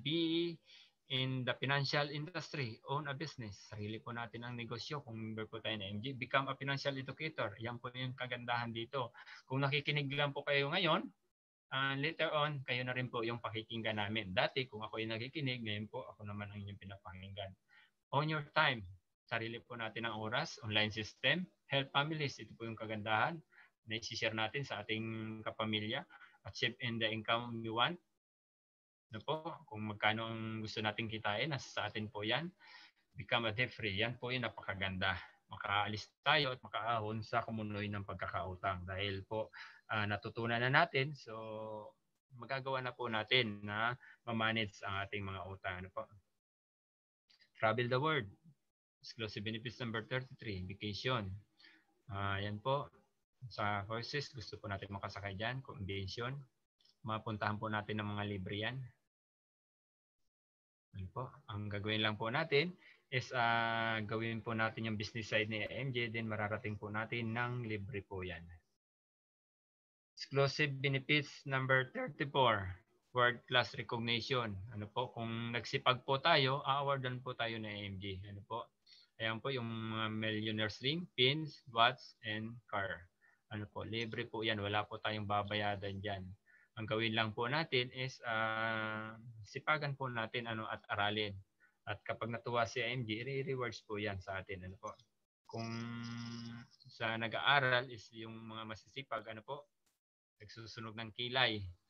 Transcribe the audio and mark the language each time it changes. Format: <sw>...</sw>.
<en>Be in the financial industry, own a business.</en> <tl>Sarili po natin ang negosyo kung member po tayo ng IMG.</tl> <en>Become a financial educator.</en> <tl>Yan po yung kagandahan dito. Kung nakikinig lang po kayo ngayon, later on, kayo na rin po yung pakikinggan namin. Dati, kung ako yung nakikinig, ngayon po, ako naman ang inyong pinapakinggan.</tl> <en>On your time,</en> <tl>sarili po natin ang oras, online system, help families, ito po yung kagandahan na i-share natin sa ating kapamilya.</tl> <en>Achieve in the income you want.</en> <tl>Ano po, kung magkano ang gusto natin kitain, nasa sa atin po yan.</tl> <en>Become a debt free,</en> <tl>yan po yung napakaganda. Makaalis tayo at makaahon sa kumunoy ng pagkakautang dahil po natutunan na natin, so magagawa na po natin na ma-manage ang ating mga utang. Ano po?</tl> <en>Travel the world. Exclusive benefits number 33, vacation.</en> <tl>Yan po, sa courses, gusto po natin makasakay dyan, convention. Mapuntahan po natin ng mga libre yan. Ano po? Ang gagawin lang po natin is gawin po natin yung business side ni MJ, then mararating po natin ng libre po yan.</tl> <en>Exclusive benefits number 34, world class recognition.</en> <tl>Ano po, kung nagsipag po tayo, awardan po tayo ng MJ. Ano po? Ayan po</tl> <en>yung millionaire's ring, pins, watch, and car.</en> <tl>Ano po, libre po yan. Wala po tayong babayadan dyan. Ang gawin lang po natin is sipagan po natin at aralin. At kapag natuwa si MJ, re-rewards po yan sa atin. Ano po? Kung sa nag-aaral is yung mga masisipag, ano po, nagsusunog ng kilay.</tl>